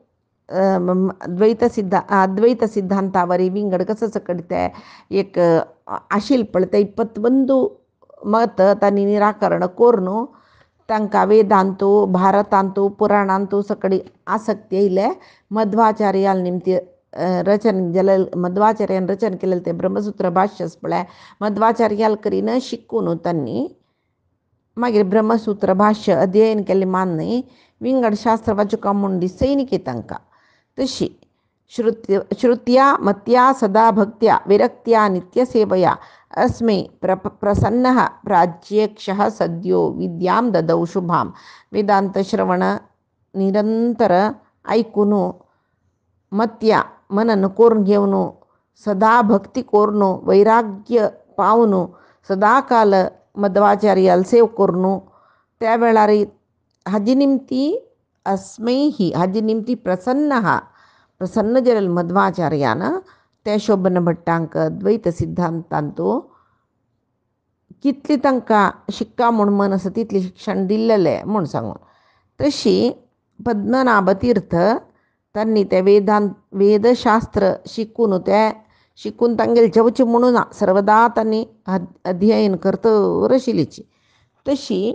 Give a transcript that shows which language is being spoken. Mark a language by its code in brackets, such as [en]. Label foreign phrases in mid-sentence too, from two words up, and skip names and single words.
[kok] अद्वैत सिद्धांतावरी विंगड कसं सकडते एक आशिल्लें पळय ते 21 मत तांणी निराकरण करून तांकां वेदांतू भारतांतू पुराणांतू सकडी आसक्ती येयले मध्वाचार्याल निमती रचन जालें मध्वाचार्यान रचन केलेलें तें ब्रह्मसूत्र भाष्य पळय मध्वाचार्याल करीन शिकून त्यांनी मागीर ब्रह्मसूत्र भाष्य अध्ययन केलें मान्य विंगड शास्त्र वाचुकां म्हूण दिसयनिके तांकां तशी [sa] श्रुत्या मत्या सदा भक्त्या विरक्त्या नित्यसेवया अस्मै प्रसन्नः प्राज्यक्षः सद्यो विद्यां ददौ शुभां [kok] वेदांत श्रवण निरंतर ऐकून मत्या मनन करून घेवन सदा भक्ती करून वैराग्य पावन सदाकाल मध्वाचार्याल सेव करून त्या वेळार हाजी निमती अस्मै ही हाजी निमती प्रसन्न जालेल मध्वाचार्यान त्या शोभन भट्टांक द्वैत सिद्धांतांतू कितली तांकां शिक्का म्हूण मन आसा तितलें शिक्षण दिल्लेलें म्हूण सांगून तशी पद्मनाभ तीर्थ त्यांनी ते वेदशास्त्र शिकून तांगेल जेवचें म्हणून सर्वदा त्यांनी अध्ययन करतर आशिल्लीची तशी